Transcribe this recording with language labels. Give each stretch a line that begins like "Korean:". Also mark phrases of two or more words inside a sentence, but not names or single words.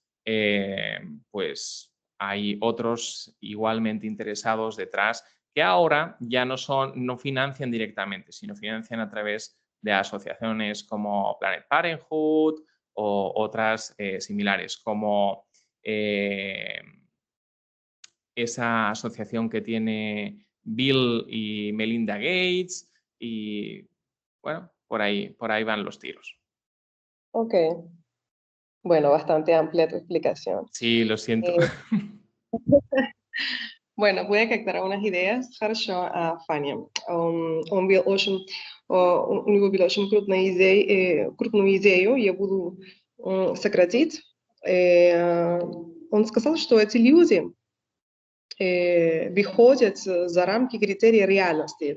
Spanish: pues hay otros igualmente interesados detrás que ahora ya no financian directamente, sino financian a través de asociaciones como Planned Parenthood o otras similares, como esa asociación que tiene Bill y Melinda Gates y bueno, por ahí van los tiros. Ok. Bueno, bastante amplia tu explicación. Sí, lo siento. Bueno, voy a captar algunas ideas.
Russian: Хорошо, Фаня. Он вел очень, у него была очень крупную идею, я буду сократить. Он сказал, что эти люди выходят за рамки критерия реальности.